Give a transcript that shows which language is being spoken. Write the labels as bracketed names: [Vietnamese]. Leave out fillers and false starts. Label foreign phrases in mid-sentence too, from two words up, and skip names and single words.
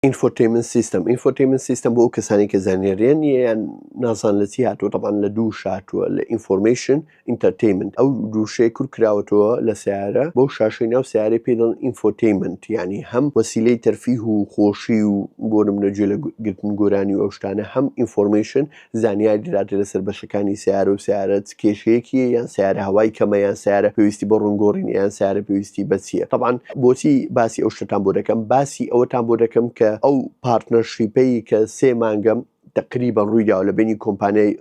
[English] infotainment system [Central Kurdish] بۆ کەسانی کە زانیاریان یان نازان لە چی هاتووە طبعا لە دوو هاتووە لە [English] information entertainment [Central Kurdish] ئەو دووشەیە کورت کراوەتەوە لە سیارە بەو شاشەی ناو سیارەی پێ دەڵێن infotainment یعنی هەم وەسیلەی تەرفیه و خۆشی و بۆ نمونە گوێلەگرتن گۆرانی و ئەو شتانە هەم information زانیاری دەداتێت لەسەر بەشەکانی سیارە و سیارە چ کێشەیەکیە یان سیارە هەوای کەمە یان سیارە پێویستی بە ڕوونگۆڕین یان سیارە پێویستی بە چییە طبعا بۆچی باسی ئەو شتتان بۆ دەکەم باسی ئەوەتان بۆ دەکەم کە ئەو پارتنەرشیپەی کە 3 مانگەم تقریبا ڕوویداوە لە بینی کۆمپانیای